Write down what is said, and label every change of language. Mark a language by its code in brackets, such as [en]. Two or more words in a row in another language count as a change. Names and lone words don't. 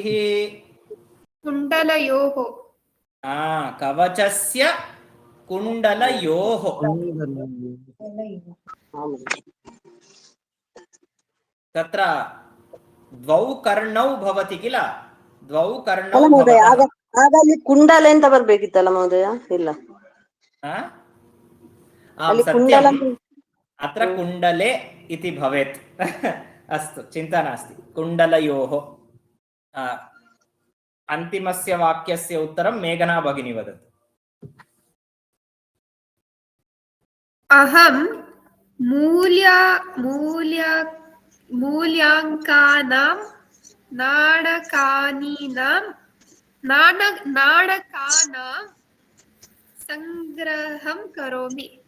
[sa] कुण्डलयोः कवचस्य कुण्डलयोः तत्र द्वौ कर्णौ भवति किल द्वौ कर्णौ [kn] महोदय ಆಗ ಅಲ್ಲಿ ಕುಂಡಲ ಅಂತ ಬರಬೇಕಿತ್ತಲ್ಲ ಮಹೋದಯ ಇಲ್ಲ [sa] सत्यम् अत्र कुण्डले इति भवेत् अस्तु चिन्ता नास्ति कुण्डलयोः अन्तिमस्य वाक्यस्य उत्तरं मेघना भगिनी वदतु अहं मूल्याङ्कानां नाणकानां संग्रहं करोमि